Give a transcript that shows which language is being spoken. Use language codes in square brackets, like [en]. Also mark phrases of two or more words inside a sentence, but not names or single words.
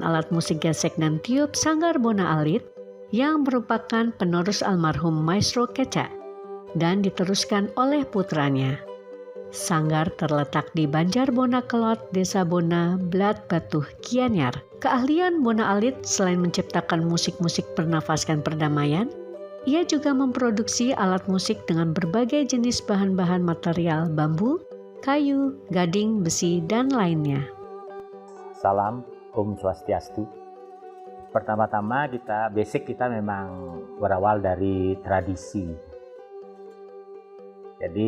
[id] alat musik gesek dan tiup Sanggar Bona Alit yang merupakan penerus almarhum Maestro Keca dan diteruskan oleh putranya. Sanggar terletak di Banjar Bona Kelot, Desa Bona, Blat Batuh, Gianyar. Keahlian Bona Alit selain menciptakan musik-musik bernafaskan perdamaian, ia juga memproduksi alat musik dengan berbagai jenis bahan-bahan material bambu, kayu, gading, besi, dan lainnya. Salam, [sa] Om Swastiastu. [id] Pertama-tama basic kita memang berawal dari tradisi.